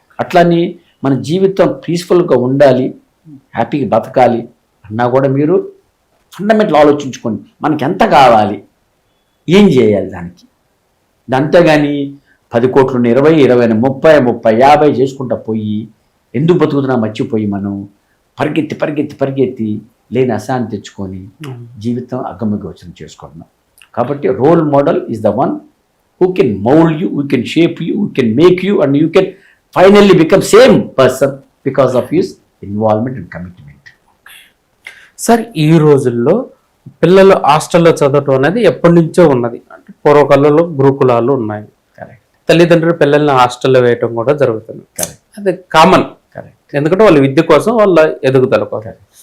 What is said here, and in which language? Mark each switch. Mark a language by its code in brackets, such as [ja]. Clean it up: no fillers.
[te] అట్లని మన జీవితం పీస్ఫుల్గా ఉండాలి, హ్యాపీగా బతకాలి అన్నా కూడా మీరు ఫండమెంటల్ ఆలోచించుకోండి, మనకి ఎంత కావాలి, ఏం చేయాలి దానికి. అంతేగాని 10 కోట్లు 20, 20, 30, 50 చేసుకుంటా పోయి ఎందుకు బతుకుతున్నా మర్చిపోయి మనం పరిగెత్తి లేని అశాంతి తెచ్చుకొని జీవితం అగమ్యగోచరం చేసుకుంటున్నాం. [en] కాబట్టి role model is the one who can mold you, who can shape you, who can make you, and you can finally become same person because of his involvement and commitment. [te] Sir, ఈ రోజుల్లో పిల్లలు హాస్టల్లో చదవటం అనేది ఎప్పటి నుంచో ఉన్నది. అంటే పూర్వకాలంలో గురుకులాలు ఉన్నాయి, తల్లిదండ్రులు పిల్లల్ని హాస్టల్లో వేయటం కూడా జరుగుతుంది. అది కామన్, ఎందుకంటే వాళ్ళ విద్య కోసం, వాళ్ళ ఎదుగుదల కోసం.